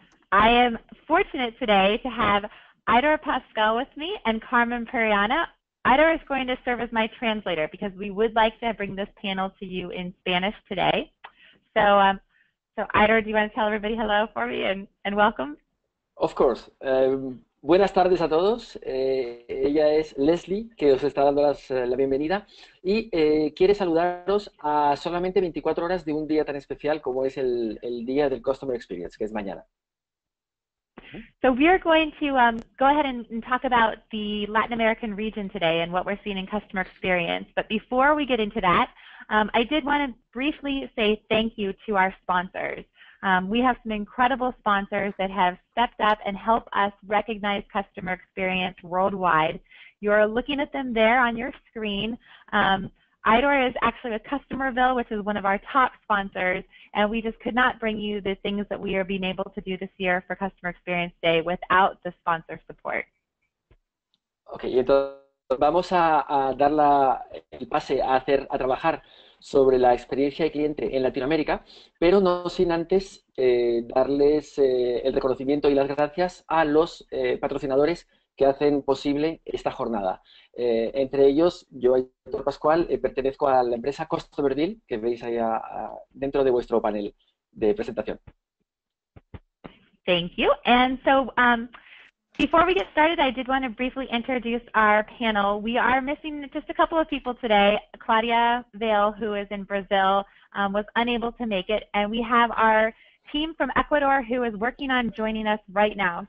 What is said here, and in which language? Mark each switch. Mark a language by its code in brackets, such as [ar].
[en] I am fortunate today to have Aitor Pascual with me and Carmen Marquez. Aitor is going to serve as my translator because we would like to bring this panel to you in Spanish today. So Aitor, do you want to tell everybody hello for me and welcome? Of course. [es] Buenas tardes a todos. Ella es Lesley, que os está dando la bienvenida y quiere saludaros a solamente 24 horas de un día tan especial como es el día del Customer Experience, que es mañana. [en] So we are going to go ahead and talk about the Latin American region today and what we're seeing in customer experience. But before we get into that, I did want to briefly say thank you to our sponsors. We have some incredible sponsors that have stepped up and helped us recognize customer experience worldwide. You're looking at them there on your screen. Aitor is actually with Customerville, which is one of our top sponsors, and we just could not bring you the things that we are being able to do this year for Customer Experience Day without the sponsor support. [es] Okay, entonces vamos a dar el pase a trabajar sobre la experiencia de cliente en Latinoamérica, pero no sin antes darles el reconocimiento y las gracias a los patrocinadores que hacen posible esta jornada. Entre ellos, yo, Aitor Pascual, pertenezco a la empresa Customerville, que veis ahí dentro de vuestro panel de presentación. [en] Thank you. And so, before we get started, I did want to briefly introduce our panel. We are missing just a couple of people today. Claudia Vale, who is in Brazil, was unable to make it, and we have our team from Ecuador who is working on joining us right now.